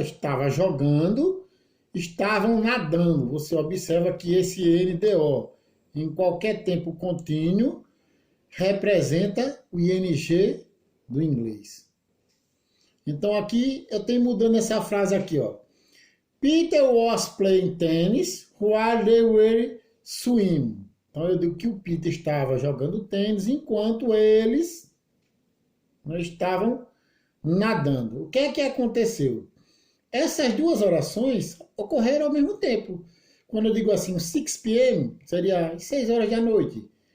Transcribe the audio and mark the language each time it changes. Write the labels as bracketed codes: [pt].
[pt] Estava jogando, estavam nadando. Você observa que esse NDO, em qualquer tempo contínuo, representa o ING do inglês. Então aqui eu tenho mudando essa frase aqui, ó. [en] Peter was playing tennis while they were swimming. [pt] Então eu digo que o Peter estava jogando tênis enquanto eles estavam nadando. O que é que aconteceu? Essas duas orações ocorreram ao mesmo tempo. Quando eu digo assim, 6 p.m., seria às 6 horas da noite.